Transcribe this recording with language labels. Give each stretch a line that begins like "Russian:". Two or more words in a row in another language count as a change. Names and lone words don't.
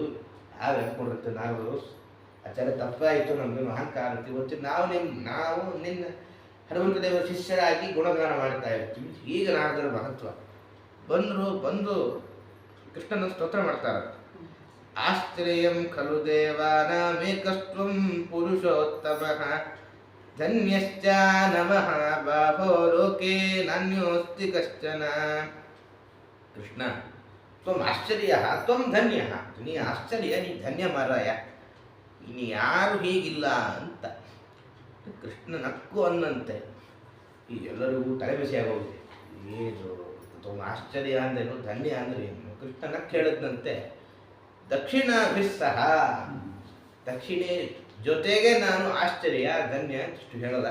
Kannada: ಯಾವ ಹೇಳ್ಕೊಂಡಿರುತ್ತೆ ನಾರದರು, ಆಚಾರ್ಯ ತಪ್ಪಾಯಿತು, ನಮ್ಗೇನು ಅಹಂಕಾರ ಅಂತ. ಇವತ್ತು ನಾವು ನಿನ್ನ ಹನುಮಂತ ದೇವರ ಶಿಷ್ಯರಾಗಿ ಗುಣಗಾನ ಮಾಡ್ತಾ ಇರ್ತೀವಿ. ಈಗ ನಾರದರ ಮಹತ್ವ ಬಂದು ಕೃಷ್ಣನ ಸ್ತೋತ್ರ ಮಾಡ್ತಾರೆ.
Sanskrit: ಆಶ್ಚರ್ಯಂ ಖಲು ದೇವಾನಾಮೇಕಸ್ತ್ವಂ ಪುರುಷೋತ್ತಮಃ ಧನ್ಯಶ್ಚ ನಮಃ ಬಾಹೋ ಲೋಕೆ ನಾನ್ಯೋಸ್ತಿ ಕಶ್ಚನ. ಕೃಷ್ಣ ತ್ವಂ ಆಶ್ಚರ್ಯ ತ್ವಂ ಧನ್ಯ,
Kannada: ನೀ ಆಶ್ಚರ್ಯ, ನೀ ಧನ್ಯ ಮಾರಾಯ, ಇನ್ನು ಯಾರು ಹೀಗಿಲ್ಲ ಅಂತ ಕೃಷ್ಣ ನಕ್ಕು ಅನ್ನಂತೆ. ಈ ಎಲ್ಲರಿಗೂ ತಲೆ ಬಿಸಿಯಾಗೋಗಿದೆ. ಏನು
Sanskrit: ತ್ವಂ ಆಶ್ಚರ್ಯ
Kannada: ಅಂದ್ರೇನು, ಧನ್ಯ ಅಂದ್ರೆ ಏನು? ಕೃಷ್ಣ ನಕ್ಕು ಹೇಳಿದಂತೆ, ದಕ್ಷಿಣಾಭಿಸ್ಸಹ, ದಕ್ಷಿಣೆ ಜೊತೆಗೆ ನಾನು ಆಶ್ಚರ್ಯ ಧನ್ಯ ಇಷ್ಟು ಹೇಳದ.